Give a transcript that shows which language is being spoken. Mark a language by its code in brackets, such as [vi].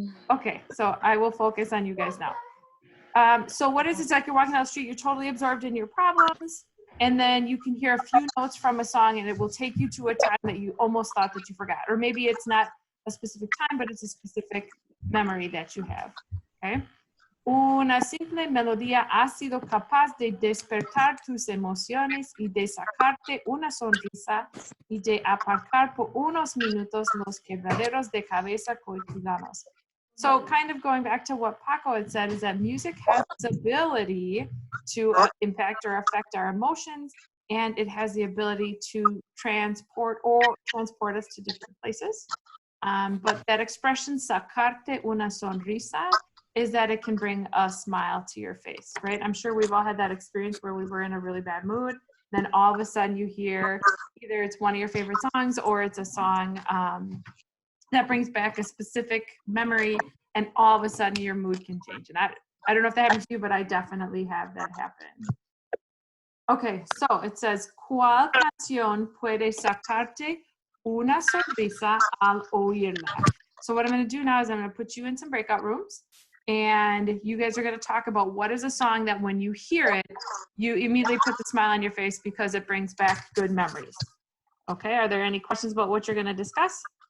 [en] Okay, so I will focus on you guys now. So what is it? It's like you're walking down the street, you're totally absorbed in your problems, and then you can hear a few notes from a song and it will take you to a time that you almost thought that you forgot. Or maybe it's not a specific time, but it's a specific memory that you have, okay? [es] Una simple melodía ha sido capaz de despertar tus emociones y de sacarte una sonrisa y de aparcar por unos minutos los quebraderos de cabeza cotidianos. [en] So kind of going back to what Paco had said is that music has this ability to impact or affect our emotions, and it has the ability to transport us to different places. But that expression, [es] sacarte una sonrisa, [en] is that it can bring a smile to your face, right? I'm sure we've all had that experience where we were in a really bad mood. Then all of a sudden you hear either it's one of your favorite songs or it's a song that brings back a specific memory, and all of a sudden your mood can change. And I don't know if that happens to you, but I definitely have that happen. Okay, so it says, [es] ¿Cuál canción puede sacarte una sonrisa al oírla? [en] So what I'm going to do now is I'm going to put you in some breakout rooms. And you guys are going to talk about what is a song that when you hear it, you immediately put the smile on your face because it brings back good memories. Okay, are there any questions about what you're going to discuss?